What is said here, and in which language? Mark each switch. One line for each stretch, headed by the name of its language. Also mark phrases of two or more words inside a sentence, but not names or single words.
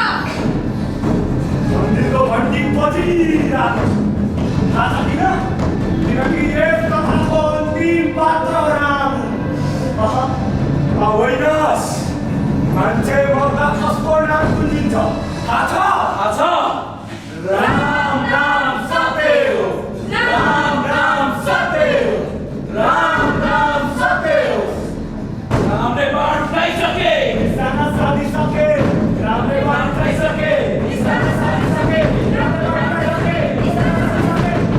Nepali: मन्दिरको घन्टी बजिरहेको थाहा छ किनकि यस कथाको अन्तिम पात्र राम होइन मान्छे मर्दा कसको नाम गुन्जिन्छ थाहा छ? राम नाम सत्य हो, राम नाम सत्य हो, राम नाम सत्य हो। रामले बाण खाइसके निशाना साधिसके, रामले बाण खाइसके, निशाना साधिसके, रामले बाण खाइसके, निशाना साधिसके।